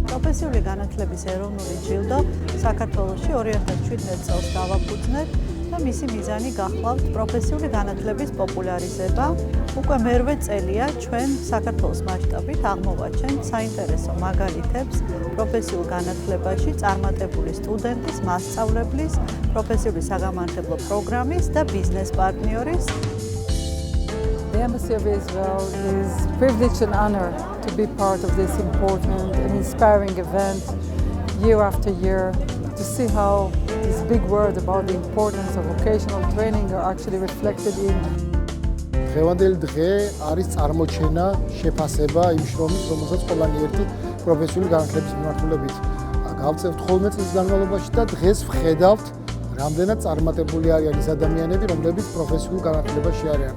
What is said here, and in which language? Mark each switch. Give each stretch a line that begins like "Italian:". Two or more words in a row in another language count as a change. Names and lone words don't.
Georgian: პროფესიული განათლების ეროვნული ჯილდო საქართველოში 2017 წელს დავაფუძნეთ და მისი მიზანი გახლავთ პროფესიული განათლების პოპულარიზება. უკვე მერვე წელია ჩვენ საქართველოს მასშტაბით აღმოვაჩენთ საინტერესო მაგალითებს პროფესიულ განათლებაში წარმატებული სტუდენტის, მასწავლებლის, პროფესიული საგამართლებლო პროგრამის და ბიზნეს პარტნიორის.
English: The Embassy of Israel is privileged and honored to be part of this important and inspiring event year after year, to see how this big word about the importance of vocational training are actually reflected in.
Georgian: დღევანდელი დღე არის წარმოჩენა, შეფასება იმ შრომის, რომელსაც ყველანი ერთი პროფესიული განათლების მიმართულებით გავწევთ ხოლმე წლის განმავლობაში და დღეს ვხედავთ რამდენად წარმატებული არიან ის ადამიანები, რომლებიც პროფესიულ განათლებაში არიან.